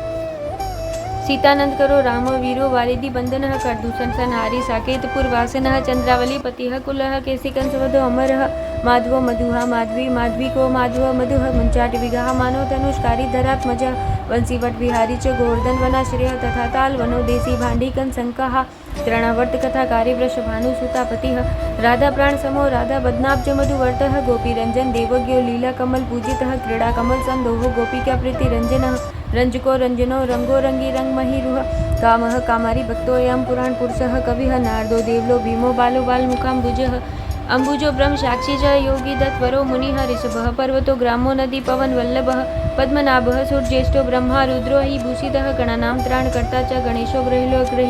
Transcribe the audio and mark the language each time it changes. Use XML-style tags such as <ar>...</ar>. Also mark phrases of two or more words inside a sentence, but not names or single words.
<sa>सीतानंद करो राम वीरो वारिधि बंधनः करदूषण संहारी साकेतपुर वासनः चंद्रावली पतिः कुलः केशिकंसवधो अमरः माधवो मधुहा माधवी माधवी को माधव मधुः मुंचाट विगाह मानो तनुष्कारी धरात्मज वंशीवट विहारी च गोवर्धन वनाश्रय तथा ताल वनो देसी भांडीकन संकाहा तृणावर्त कथाकारी वृषभानु सुतापतिः राधा प्राण समो राधा बदनाब्ज मधुवर्तः गोपी रंजन देवज्ञो लीला कमल पूजितः क्रीड़ा कमल संदोहो गोपिका प्रीति रंजनः रंजको रंजनो रंगो रंगी रंग महिरुह कामः कामारी भक्तोऽयं पुराण पुरुषः कविः नारदो देवलो भीमो बालो बालमुखाम्बुजः अम्बुजो ब्रह्म साक्षी च योगी दत्वरो मुनिः ऋषभः पर्वतो ग्रामो नदी पवन वल्लभः पद्मनाभः सुरज्येष्ठो ब्रह्मा रुद्रो हि भूषितः गणानां त्राणकर्ता च गणेशो ग्रहिलो ग्रही</sa>